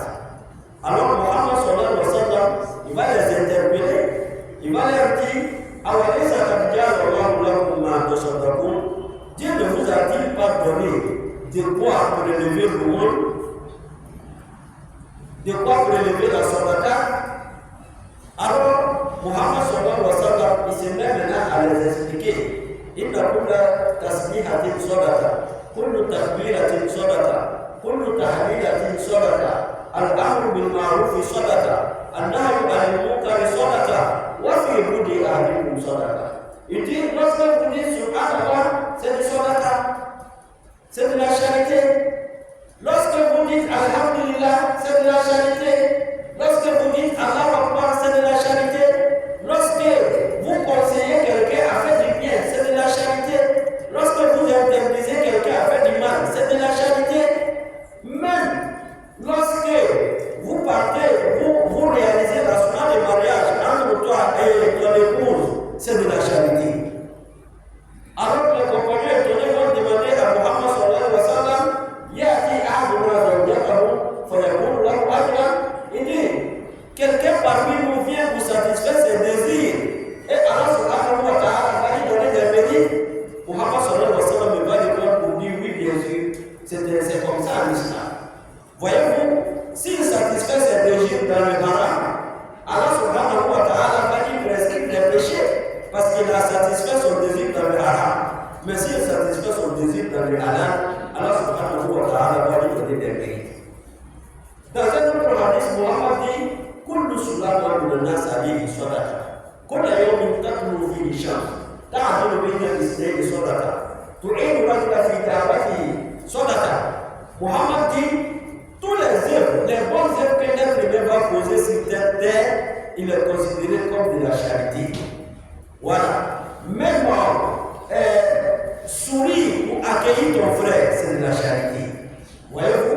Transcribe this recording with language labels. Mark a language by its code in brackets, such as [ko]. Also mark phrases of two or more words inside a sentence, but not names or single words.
[fr] Alors Muhammad [ar] صلى الله عليه وسلم, [fr] il va les interpeller, il va leur dire, Dieu ne vous a-t-il pas donné de quoi pour élever le monde, de quoi pour élever la sadaqa? Alors Muhammad [ar] صلى الله عليه وسلم, [fr] il se met maintenant à les expliquer. [ar] إن كل تسبيحة صدقة كل تكبيرة صدقة كل تهليلة صدقة الأمر بالمعروف صدقة النهي عن المنكر صدقة وفي بضع أهلكم صدقة. [fr] Il dit, lorsque vous dites subhanallah, c'est du sadaqa, c'est de la charité. Lorsque vous dites alhamdulillah, c'est de la charité. Lorsque vous dites [ar] الله أكبر, [fr] c'est de la charité. Lorsque vous conseillez quelqu'un à faire du bien, c'est de la charité. Lorsque vous interdisez quelqu'un à faire du mal, c'est de la charité. Même lorsque vous partez, vous réalisez la sunna de mariage entre toi et ton épouse, c'est de la charité. Alors que les compagnons étonnés vont demander à Muhammad [ar] صلى الله عليه وسلم, يأتي أحدنا زوجته فيكون له أجرا. [fr] Il dit, quelqu'un parmi nous vient vous satisfaire ses désirs. Et Allah [ar] سبحانه وتعالى [fr] va lui donner des mérites. Muhammad [ar] صلى الله عليه وسلم [fr] va répondre pour dire oui, bien sûr. C'est comme ça en islam. Voyez-vous, s'il satisfait ses désirs dans le haram, Allah [ar] سبحانه وتعالى [fr] va lui prescrire des péchés. Parce qu'il a satisfait son désir dans le haram. Mais s'il satisfait son désir dans le halal, Allah [ar] سبحانه وتعالى [fr] va lui donner des mérites. Dans un autre hadith, Muhammad dit, [ar] كل سلامى من الناس عليه صدقة. كل يوم تطلع فيه شمس تعدل بين الاثنين صدقة. تعين رجلا في دعوته صدقة. [fr] Muhammad dit, tous les œuvres, les bonnes œuvres que l'être humain va poser sur cette terre, il est considéré comme de la charité. Voilà. Même sourire ou accueillir ton frère, c'est de la charité. Voyez-vous?